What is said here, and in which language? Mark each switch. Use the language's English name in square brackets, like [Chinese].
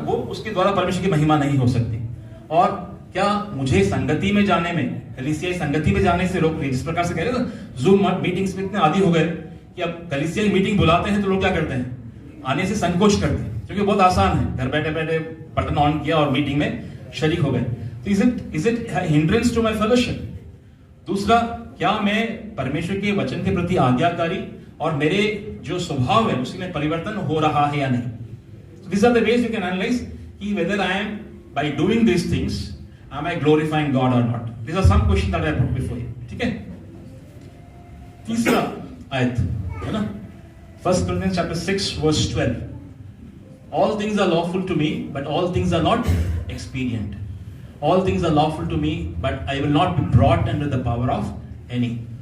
[Hindi] वो उसके द्वारा परमेश्वर की महिमा नहीं हो सकती। और क्या मुझे संगति में जाने में, कलीसियाई संगति में जाने से रोक रही, जिस प्रकार से कह रहे थे जूम मीटिंग्स में इतने आदी हो गए कि अब कलीसियाई मीटिंग बुलाते हैं तो लोग क्या करते हैं, आने से संकोच करते हैं, क्योंकि बहुत आसान है, घर बैठे बैठे बटन ऑन किया और मीटिंग में शरीक हो गए। तो [English] Is it hindrance to my fellowship. [Hindi] दूसरा, क्या मैं परमेश्वर के वचन के प्रति आज्ञाकारी और मेरे जो स्वभाव है उसमें परिवर्तन हो रहा है या नहीं। [English] These are the ways you can analyze [Hindi] कि [English] whether I am, by doing these things, am I glorifying God or not? These are some questions that I put before you. [Hindi] ठीक है। तीसरा आयत है ना, [English] 1 Corinthians chapter 6 verse 12. All things are lawful to me, but all things are not expedient. All things are lawful to me, but I will not be brought under the power of any.